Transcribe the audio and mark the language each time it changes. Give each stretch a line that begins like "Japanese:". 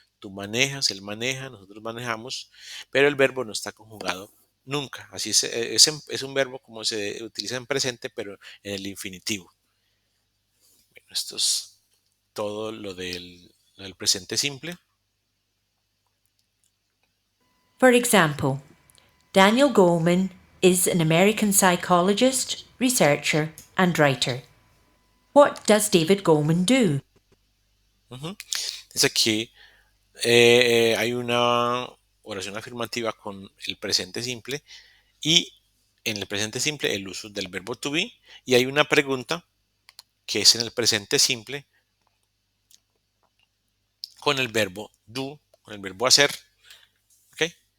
Spanish: tú manejas, él maneja, nosotros manejamos, pero el verbo no está conjugado nunca. Así es un verbo como se utiliza en presente, pero en el infinitivo. Bueno, esto es todo lo del presente simple.
English: For example, Daniel Goleman is an American psychologist, researcher, and writer. What does David Goleman do? Ujú.
Spanish: Es aquí hay una oración afirmativa con el presente simple y en el presente simple el uso del verbo to be y hay una pregunta que es en el presente simple con el verbo do, con el verbo hacer, ¿ok?